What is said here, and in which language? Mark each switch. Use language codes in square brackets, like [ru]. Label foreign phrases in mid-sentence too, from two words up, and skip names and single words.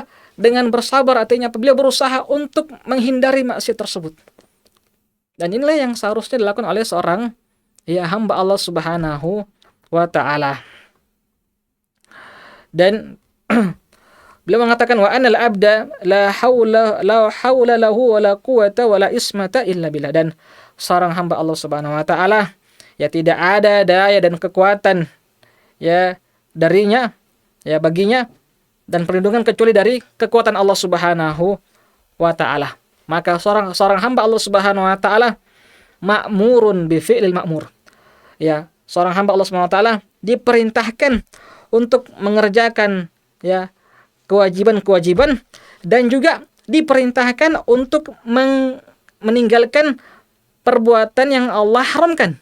[id] Dengan bersabar, artinya apa? Beliau berusaha untuk menghindari maksiat tersebut. Dan inilah yang seharusnya dilakukan oleh seorang hamba Allah [ar] سبحانه وتعالى. [id] Dan beliau mengatakan [ar] وأن العبد لا حول له ولا قوة ولا عصمة إلا بالله, [id] dan seorang hamba Allah [ar] سبحانه وتعالى [id] tidak ada daya dan kekuatan darinya, baginya, dan perlindungan kecuali dari kekuatan Allah [ar] سبحانه وتعالى. [id] Maka seorang hamba Allah [ar] سبحانه وتعالى مأمور بفعل المأمور. [id] Seorang hamba Allah [ar] سبحانه وتعالى [id] diperintahkan untuk mengerjakan kewajiban-kewajiban, dan juga diperintahkan untuk meninggalkan perbuatan yang Allah haramkan.